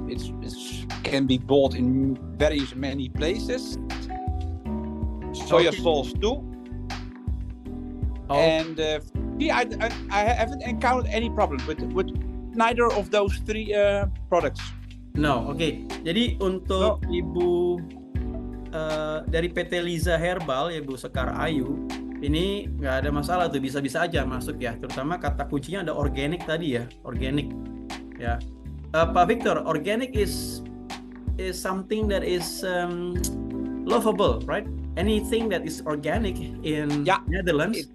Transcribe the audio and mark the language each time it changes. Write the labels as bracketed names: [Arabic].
[English] It can be bought in very many places. Soya sauce too. And I haven't encountered any problem with neither of those three products. [Indonesian] No, oke. Jadi untuk Ibu dari PT Liza Herbal, ya Bu Sekar Ayu, ini nggak ada masalah tuh, bisa-bisa aja masuk ya. Terutama kata kuncinya ada organic tadi ya, organic ya. [English] Pak Victor, organic is something that is lovable, right? Anything that is organic in Netherlands,